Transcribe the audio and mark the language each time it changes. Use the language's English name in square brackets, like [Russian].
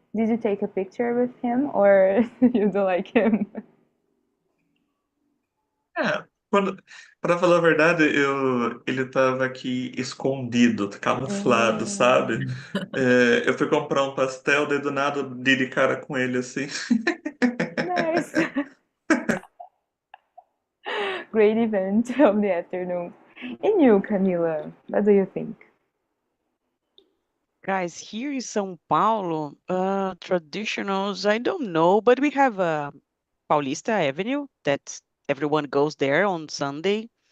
[English] Did you take a picture with him or you don't like him? [Portuguese] É, para falar a verdade, ele estava aqui escondido, camuflado, sabe? Mm, Eu fui comprar um pastel, daí do nada dei de cara com ele assim. [English] nice. Great event of the afternoon. And you, Camila, what do you think? Guys, here in São Paulo, traditionals, I don't know, but we have Paulista Avenue that everyone goes there on Sunday.